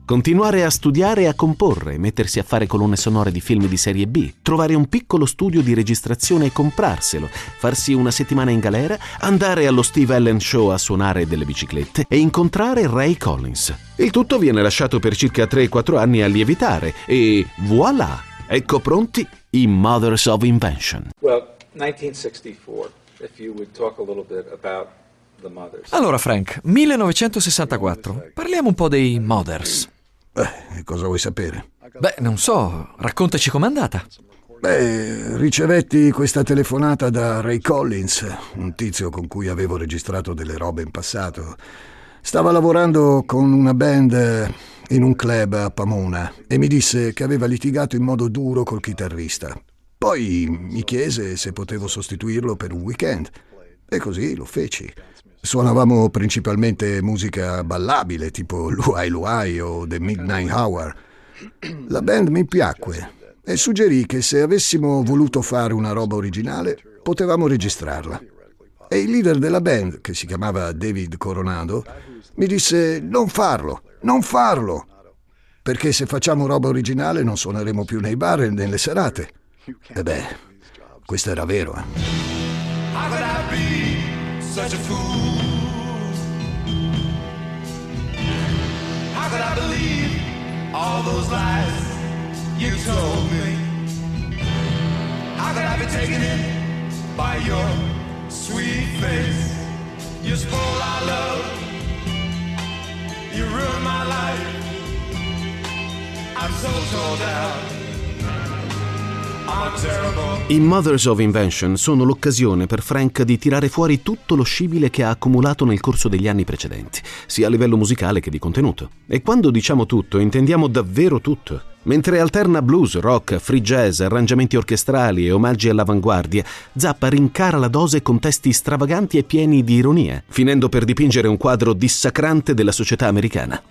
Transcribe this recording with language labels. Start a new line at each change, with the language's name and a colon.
Italian: Continuare a studiare e a comporre, mettersi a fare colonne sonore di film di serie B, trovare un piccolo studio di registrazione e comprarselo, farsi una settimana in galera, andare allo Steve Allen Show a suonare delle biciclette e incontrare Ray Collins. Il tutto viene lasciato per circa 3-4 anni a lievitare e voilà, ecco pronti i Mothers of Invention.
English: Well, 1964, if you would talk a little bit about...
Italian: Allora Frank, 1964, parliamo un po' dei Mothers. Cosa vuoi sapere? Beh, non so, raccontaci com'è andata. Beh, ricevetti questa telefonata da Ray Collins, un tizio con cui avevo registrato delle robe in passato. Stava lavorando con una band in un club a Pomona e mi disse che aveva litigato in modo duro col chitarrista. Poi mi chiese se potevo sostituirlo per un weekend e così lo feci. Suonavamo principalmente musica ballabile tipo Luai Luai o The Midnight Hour. La band mi piacque e suggerì che se avessimo voluto fare una roba originale potevamo registrarla. E il leader della band, che si chiamava David Coronado, mi disse «Non farlo, non farlo! Perché se facciamo roba originale non suoneremo più nei bar e nelle serate». E beh, questo era vero.
English: How could I be such a fool? How could I believe all those lies you told me? How could I be taken in by your sweet face? You spoil our love, you ruin my life. I'm so torn down.
Italian: I Mothers of Invention sono l'occasione per Frank di tirare fuori tutto lo scibile che ha accumulato nel corso degli anni precedenti, sia a livello musicale che di contenuto. E quando diciamo tutto, intendiamo davvero tutto. Mentre alterna blues, rock, free jazz, arrangiamenti orchestrali e omaggi all'avanguardia, Zappa rincara la dose con testi stravaganti e pieni di ironia, finendo per dipingere un quadro dissacrante della società americana.